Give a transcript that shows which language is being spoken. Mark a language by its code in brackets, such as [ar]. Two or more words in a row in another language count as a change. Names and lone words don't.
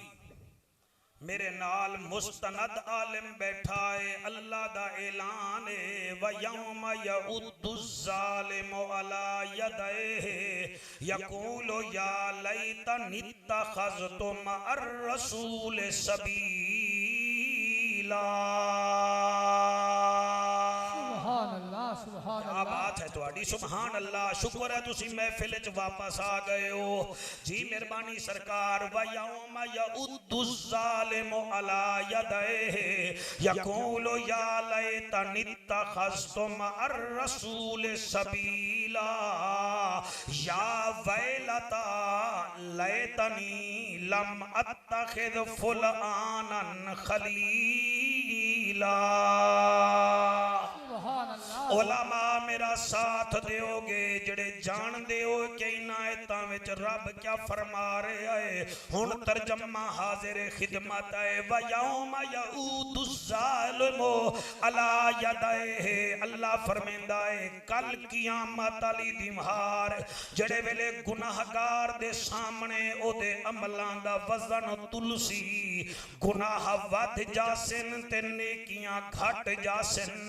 [pa] ਮੇਰੇ ਨਾਲ ਮੁਸਤਨਦ ਆਲਿਮ ਬੈਠਾ ਹੈ, ਅੱਲਾਹ ਦਾ ਐਲਾਨ ਹੈ, [ar] ويوم يعض الظالم على يديه يقول يا ليتني اتخذت مع الرسول سبيلا. [pa] ਕਿਆ ਬਾਤ ਹੈ ਤੁਹਾਡੀ, [ar] سبحان الله. [pa] ਸ਼ੁਕਰ ਹੈ ਤੁਸੀ ਮਹਫ਼ਿਲ ਚ ਵਾਪਸ ਆ ਗਏ ਹੋ ਜੀ, ਮੇਹਰਬਾਨੀ ਸਰਕਾਰ। [ar] ويوم يعض الظالم على يديه يقول يا ليتني اتخذت مع الرسول سبيلا يا ويلتى ليتني لم أتخذ فلانا خليلا. [pa] ਉਲਮਾ ਮੇਰਾ ਸਾਥ ਦੋਗੇ ਜੜੇ ਜਾਨ ਦਿਓ ਕਿ ਇਨ ਆਇਤਾਂ ਵਿਚ ਰੱਬ ਕਿਆ ਫ਼ਰਮਾ ਰਿਹਾ ਹੈ। ਹੁਣ ਤਰਜਮਾ ਹਾਜ਼ਿਰ ਖ਼ਿਦਮਤ ਹੈ। [ar] ويوم يعض الظالم على يديه, [pa] ਅੱਲਾਹ ਫ਼ਰਮਾਂਦਾ ਹੈ ਕਲ ਕਿਆਮਤ ਵਾਲੀ ਦਿਹਾੜ ਜੜੇ ਵੇਲੇ ਗੁਨਾਹਗਾਰ ਦੇ ਸਾਮਣੇ ਓਦੇ ਅਮਲਾਂ ਦਾ ਵਜ਼ਨ ਤੁਲਸੀ, ਗੁਨਾਹ ਵਧ ਜਾਸਨ ਤੇ ਨੇਕੀਆਂ ਘਟ ਜਾਸਨ।